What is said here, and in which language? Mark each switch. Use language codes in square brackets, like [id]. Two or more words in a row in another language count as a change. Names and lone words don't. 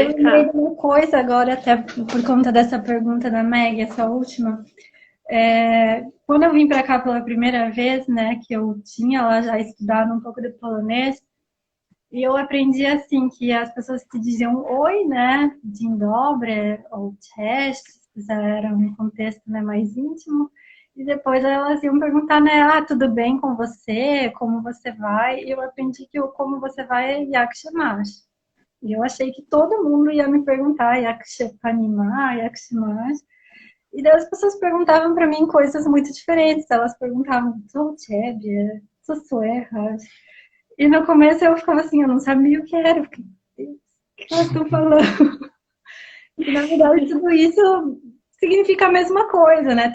[pt] lembrei de uma coisa agora, até por conta dessa pergunta da Meg, essa última. Quando eu vim para cá pela primeira vez, né, que eu tinha lá já estudado um pouco de polonês, e eu aprendi assim, que as pessoas te diziam oi, né, [pl] dzień dobry, ou cześć, [pt] já era um contexto, né, mais íntimo, e depois elas iam perguntar, né, tudo bem com você, como você vai, e eu aprendi que o como você vai é [pl] jak się masz. [pt] E eu achei que todo mundo ia me perguntar [pl] jak się pani ma, jak się masz. [pt] E daí as pessoas perguntavam para mim coisas muito diferentes. Elas perguntavam, sou ciebie, sou suerra. E no começo eu ficava assim, eu não sabia o que era. Eu fiquei, o que elas estão falando? E na verdade tudo isso significa a mesma coisa, né?